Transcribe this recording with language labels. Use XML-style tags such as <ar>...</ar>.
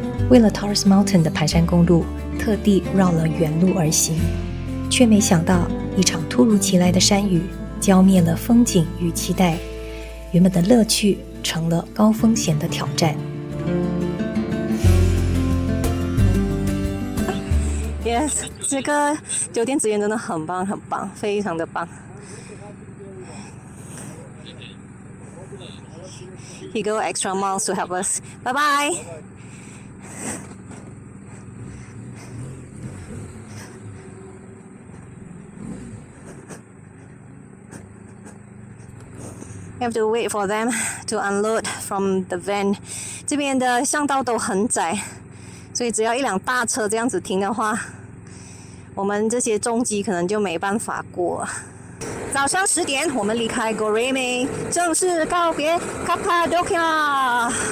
<zh>为了 Taurus Mountain 的盘山公路，特地绕了原路而行，却没想到一场突如其来的山雨浇灭了风景与期待，原本的乐趣成了高风险的挑战。 Yes， 这个酒店资源真的很棒，很棒，非常的棒。</zh> <en>He go extra miles to help us. Bye bye. We have to wait for them to unload from the van.</en> <zh>这边的巷道都很窄，所以只要一辆大车这样子停的话，我们这些重机可能就没办法过。早上10点，我们离开 Goreme， 正式告别 Cappadocia。</zh>